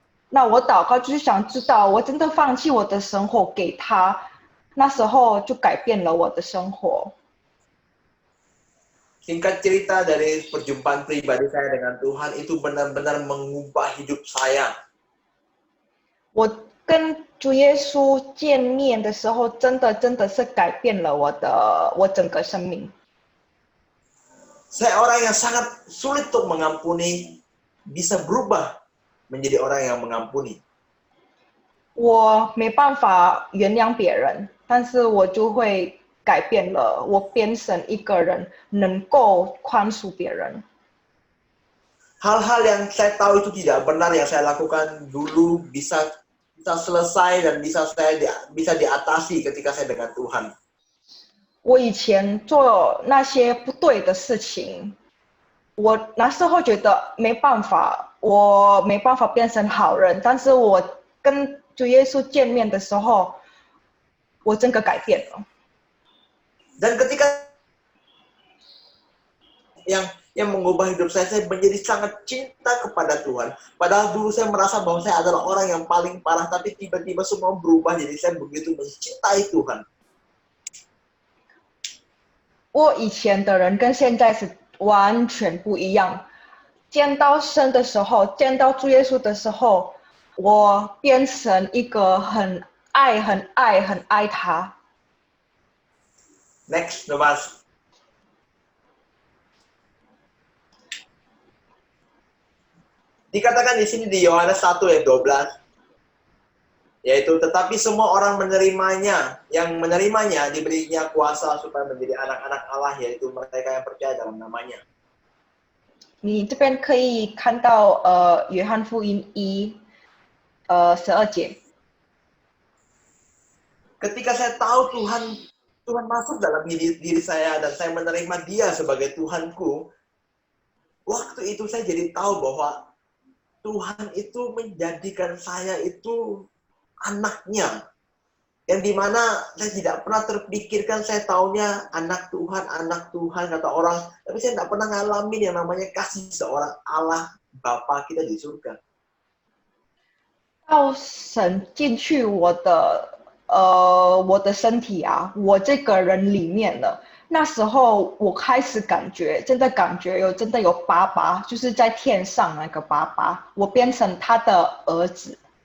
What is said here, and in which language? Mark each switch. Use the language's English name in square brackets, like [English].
[Chinese] 那我祷告就是想知道，我真的放弃我的生活给他，那时候就改变了我的生活。 [Indonesian] Singkat cerita, dari perjumpaan pribadi saya dengan Tuhan itu benar-benar mengubah hidup saya. [Chinese] 我跟主耶稣见面的时候，真的是改变了我整个生命。 [Indonesian] Saya orang yang sangat sulit untuk mengampuni, bisa berubah menjadi orang yang mengampuni. [Chinese] 我没办法原谅别人，但是我就会改变了，我变成一个人能够宽恕别人。 [Indonesian] Hal-hal yang saya tahu itu tidak benar yang saya lakukan dulu bisa selesai dan bisa diatasi ketika saya dengan Tuhan. [Chinese] 我以前做那些不对的事情，我那时候觉得没办法，我没办法变成好人。但是我跟主耶稣见面的时候，我整个改变了。 [Indonesian] Dan ketika yang mengubah hidup saya menjadi sangat cinta kepada Tuhan. Padahal dulu saya merasa bahwa saya adalah orang yang paling parah, tapi tiba-tiba semua berubah, jadi saya begitu mencintai Tuhan. [Chinese] 我以前的人跟现在是完全不一样。见到神的时候，见到主耶稣的时候，我变成一个很爱他。 [English] Next, Nobas. [Indonesian] Dikatakan di sini di Yohanes 1 ayat 12, yaitu tetapi semua orang menerimanya, yang menerimanya diberinya kuasa supaya menjadi anak-anak Allah, yaitu mereka yang percaya dalam namanya. [Chinese] 你这边可以看到约翰福音1:12节。 [Indonesian] Ketika saya tahu Tuhan masuk dalam diri saya dan saya menerima Dia sebagai Tuhanku, waktu itu saya jadi tahu bahwa Tuhan itu menjadikan saya itu anaknya. Yang dimana saya tidak pernah terpikirkan, saya taunya anak Tuhan kata orang, tapi saya tidak pernah ngalamin yang namanya kasih seorang Allah Bapa kita di surga. [Chinese] 到神进去我的身体啊，我这个人里面了。那时候我开始真的感觉真的有爸爸，就是在天上那个爸爸，我变成他的儿子。